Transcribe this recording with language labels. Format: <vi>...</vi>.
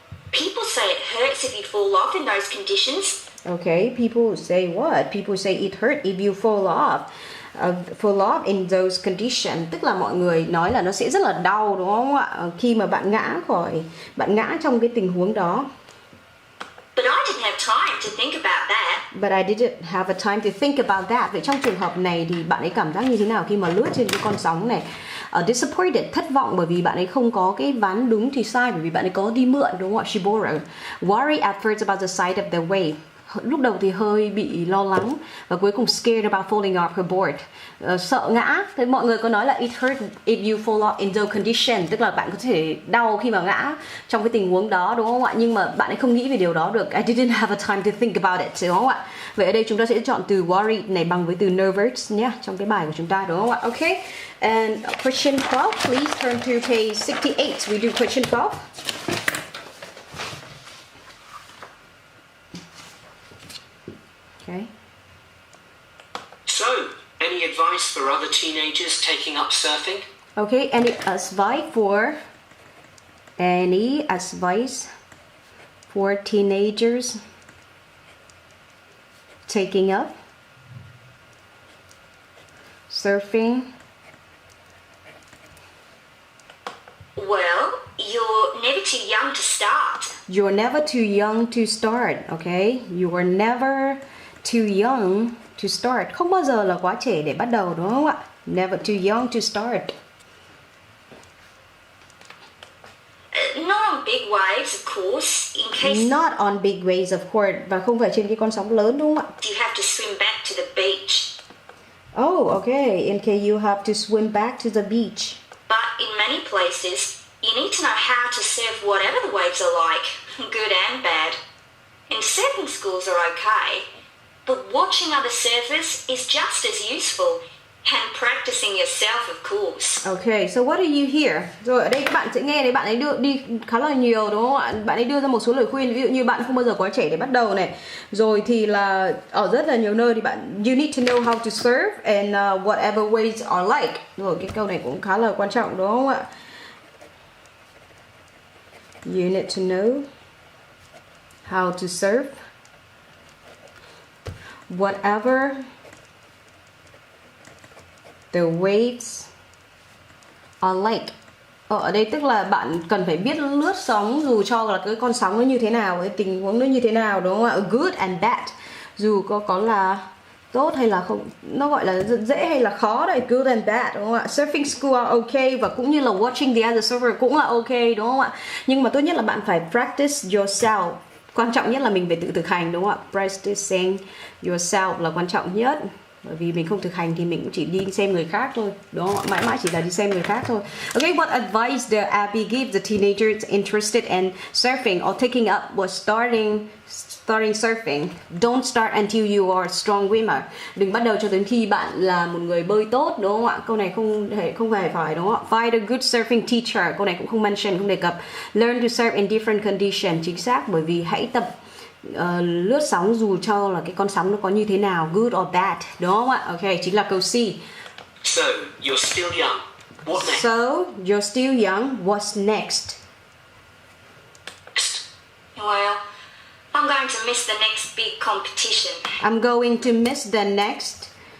<en>People say it hurts if you fall off in those conditions. Okay, people say what? People say it hurt if you fall off. Fall off in those conditions,</en> <vi>tức là mọi người nói là nó sẽ rất là đau, đúng không ạ? Khi mà bạn ngã trong cái tình huống đó.</vi> <en>But I didn't have time to think about that. But I didn't have a time to think about that.</en> <vi>Vậy trong trường hợp này thì bạn ấy cảm giác như thế nào khi mà lướt trên cái con sóng này?</vi> <en>Disappointed,</en> <vi>thất vọng bởi vì bạn ấy không có cái ván đúng thì sai, bởi vì bạn ấy có đi mượn, đúng không ạ?</vi> <en>She borrowed. Worry at first about the side of the wave.</en> <vi>Lúc đầu thì hơi bị lo lắng và cuối cùng</vi> <en>scared about falling off her board,</en> <vi>sợ ngã. Thế mọi người có nói là</vi> <en>it hurt if you fall off in those conditions,</en> <vi>tức là bạn có thể đau khi mà ngã trong cái tình huống đó, đúng không ạ? Nhưng mà bạn ấy không nghĩ về điều đó được.</vi> <en>I didn't have a time to think about it,</en> <vi>đúng không ạ? Vậy ở đây chúng ta sẽ chọn từ worried này bằng với từ nervous nhé, trong cái bài của chúng ta, đúng không ạ?</vi> <en>Okay, and question 12, please turn to page 68. We do question 12. Okay. So, any advice for other teenagers taking up surfing? Okay, any advice for teenagers taking up surfing? Well, you're never too young to start. You're never too young to start, okay? You are never too young to start.</en> <vi>Không bao giờ là quá trẻ để bắt đầu, đúng không ạ?</vi> <en>Never too young to start. Not on big waves, of course, in case Not on big waves, of course.</en> <vi>Và không phải trên cái con sóng lớn, đúng không ạ?</vi> <en>you have to swim back to the beach. Oh, okay. In case you have to swim back to the beach. But in many places, you need to know how to surf whatever the waves are like, good and bad. And surfing schools are okay, but watching other surfers is just as useful, and practicing yourself, of course. Okay, so what do you hear?</en> <vi>Rồi ở đây các bạn sẽ nghe đấy, bạn ấy đưa đi khá là nhiều, đúng không ạ? Bạn ấy đưa ra một số lời khuyên, ví dụ như bạn không bao giờ quá trẻ để bắt đầu này. Rồi thì là ở rất là nhiều nơi thì bạn</vi> <en>you need to know how to surf and whatever waves are like.</en> <vi>Rồi cái câu này cũng khá là quan trọng, đúng không ạ?</vi> <en>You need to know how to surf whatever the waves are like.</en> <vi>Ở đây tức là bạn cần phải biết lướt sóng dù cho là cái con sóng nó như thế nào, cái tình huống nó như thế nào, đúng không ạ?</vi> <en>Good and bad,</en> <vi>dù có là tốt hay là không, nó gọi là dễ hay là khó đấy. Good and bad, đúng không ạ?</vi> <en>Surfing school are okay,</en> <vi>và cũng như là</vi> <en>watching the other surfer</en> <vi>cũng là ok, đúng không ạ? Nhưng mà tốt nhất là bạn phải practice yourself. Quan trọng nhất là mình phải tự thực hành, đúng không ạ?</vi> <en>Practicing yourself</en> <vi>là quan trọng nhất. Bởi vì mình không thực hành thì mình cũng chỉ đi xem người khác thôi, đúng không ạ? Mãi mãi chỉ là đi xem người khác thôi.</vi> <en>Okay, what advice did Abby give the teenagers interested in surfing or taking up was starting surfing? Don't start until you are a strong swimmer.</en> <vi>Đừng bắt đầu cho đến khi bạn là một người bơi tốt, đúng không ạ? Câu này không hề phải, đúng không ạ?</vi> <en>Find a good surfing teacher.</en> <vi>Câu này cũng không mention, không đề cập.</vi> <en>Learn to surf in different conditions.</en> <vi>Chính xác, bởi vì hãy tập lướt sóng dù cho là cái con sóng nó có như thế nào,</vi> <en>good or bad,</en> <vi>đúng không ạ? Ok, chính là câu C.</vi> <en>So, you're still young. What next? So, you're still young, what's next? Well, I'm going to miss the next big competition. I'm going to miss the next.</en>